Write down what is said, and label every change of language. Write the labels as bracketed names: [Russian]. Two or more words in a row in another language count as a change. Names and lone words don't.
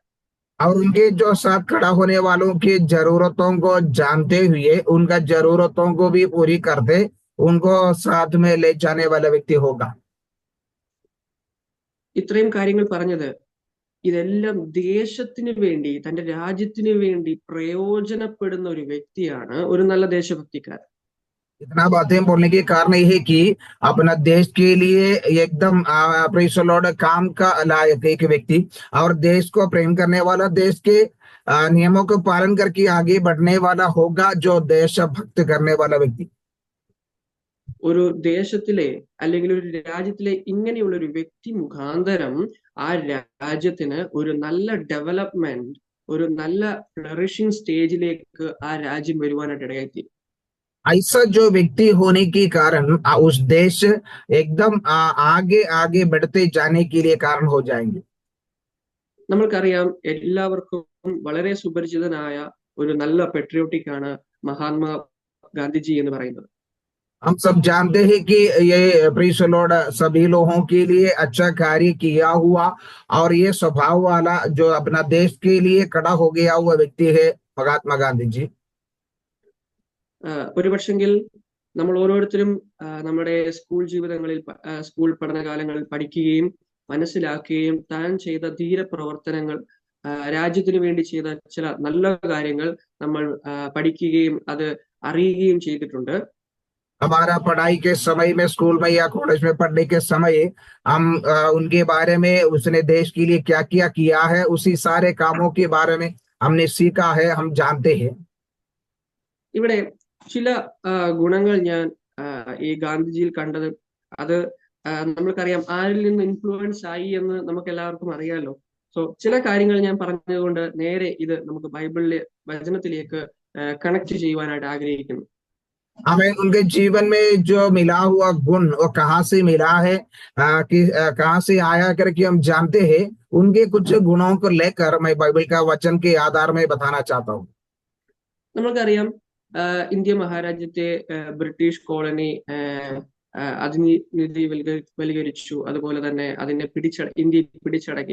[Hindi] और उनके जो साथ खड़ा होने वालों की जरूरतों को जानते हुए उनका जरूरतों को भी पूरी करते उनको साथ में ले जाने वाला व्यक्ति होगा। [Malayalam] ഇത്രയും കാര്യങ്ങൾ പറഞ്ഞത് ഇതെല്ലാം ദേശത്തിന് വേണ്ടി, തന്റെ രാജ്യത്തിന് വേണ്ടി പ്രയോജനപ്പെടുന്ന ഒരു വ്യക്തിയാണ് ഒരു നല്ല ദേശഭക്തിക്കാരൻ. [Hindi] इतना बातें बोलने के कारण यह है कि अपना देश के लिए एकदम काम का लायक एक व्यक्ति और देश को प्रेम करने वाला, देश के नियमों को पालन करके आगे बढ़ने वाला होगा जो देशभक्त करने वाला व्यक्ति। [Malayalam] ഒരു ദേശത്തിലെ അല്ലെങ്കിൽ ഒരു രാജ്യത്തിലെ ഇങ്ങനെയുള്ള ഒരു വ്യക്തി മുഖാന്തരം ആ രാജ്യത്തിന് ഒരു നല്ല ഡെവലപ്മെന്റ്, ഒരു നല്ല [English] flourishing stage [Malayalam] ആ രാജ്യം വരുവാനായിട്ട് ഇടയായിത്തീരും. [Hindi] ऐसा जो व्यक्ति होने के कारण उस देश एकदम आगे आगे बढ़ते जाने के लिए कारण हो जाएंगे. [Malayalam] നമ്മൾക്കറിയാം എല്ലാവർക്കും വളരെ സുപരിചിതനായ ഒരു നല്ല പെട്രിയോട്ടിക് ആണ് മഹാത്മാ ഗാന്ധിജി എന്ന് പറയുന്നത്. [Hindi] हम सब जानते हैं कि ये प्रीस लॉर्ड सभी लोगों के लिए अच्छा कार्य किया हुआ और ये स्वभाव वाला जो अपना देश के लिए खड़ा हो गया हुआ व्यक्ति है महात्मा गांधी जी. [Malayalam] ഒരുപക്ഷെങ്കിൽ നമ്മൾ ഓരോരുത്തരും നമ്മുടെ സ്കൂൾ ജീവിതങ്ങളിൽ സ്കൂൾ പഠനകാലങ്ങളിൽ പഠിക്കുകയും മനസ്സിലാക്കുകയും താൻ ചെയ്ത ധീര പ്രവർത്തനങ്ങൾ, രാജ്യത്തിന് വേണ്ടി ചെയ്ത ചില നല്ല കാര്യങ്ങൾ നമ്മൾ പഠിക്കുകയും അത് അറിയുകയും ചെയ്തിട്ടുണ്ട്. [Hindi] हमारा पढ़ाई के समय में स्कूल में या कॉलेज में पढ़ने के समय हम उनके बारे में, उसने देश के लिए क्या क्या किया है, उसी सारे कामों के बारे में हमने सीखा है, हम जानते हैं. [Malayalam] ഇവിടെ ചില ഗുണങ്ങൾ ഞാൻ ഈ ഗാന്ധിജിയിൽ കണ്ടത്, അത് നമ്മൾക്കറിയാം ആരിൽ നിന്ന് ഇൻഫ്ലുവൻസ് ആയി എന്ന് നമുക്ക് എല്ലാവർക്കും അറിയാലോ. സോ ചില കാര്യങ്ങൾ ഞാൻ പറഞ്ഞതുകൊണ്ട് നേരെ ഇത് നമുക്ക് ബൈബിളിലെ വചനത്തിലേക്ക് കണക്ട് ചെയ്യുവാനായിട്ട് ആഗ്രഹിക്കുന്നു. [Hindi] हमें उनके जीवन में जो मिला हुआ गुण वो कहाँ से मिला है, कि कहाँ से आया करके हम जानते हैं. उनके कुछ गुणों को लेकर मैं बाइबल का वचन के आधार में बताना चाहता हूँ. [Malayalam] നമ്മൾക്കറിയാം ഇന്ത്യ മഹാരാജ്യത്തെ ബ്രിട്ടീഷ് കോളനി അധിനിവേശവൽക്കരിച്ചു, അതുപോലെ തന്നെ അതിനെ ഇന്ത്യ പിടിച്ചടക്കി.